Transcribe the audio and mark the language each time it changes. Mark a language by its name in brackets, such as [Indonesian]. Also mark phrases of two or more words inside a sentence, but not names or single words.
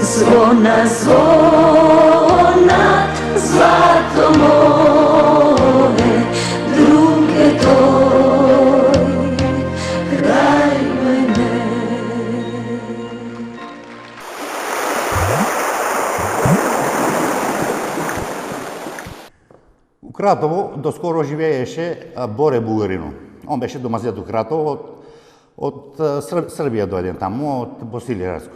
[Serbian] Zvona, zvona, zlato moje, druge tvoj, kraj mene. [Macedonian] У Кратово доскоро живееше Боре Бугарино. Он беше домазет у Кратово, од Србија дојден таму, од Босилијарско.